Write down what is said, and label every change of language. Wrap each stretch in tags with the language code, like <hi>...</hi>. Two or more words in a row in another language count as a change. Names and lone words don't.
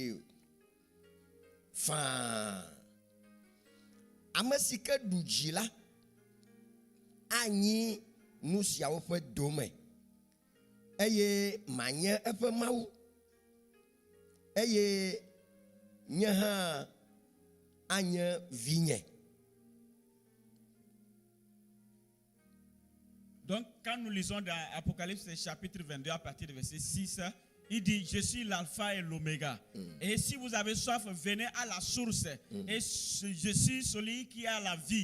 <ee>faa ame si ke ɖu dzi la anyi nu siawo ƒe dome eye manye eƒe mawu eye nye hã anye vinye.</ee> <fr>Donc quand nous lisons dans Apocalypse chapitre 22 à partir du verset 6, il dit, je suis l'alpha et l'oméga. Et si vous avez soif, venez à la source. Et je suis celui qui a la vie.</fr>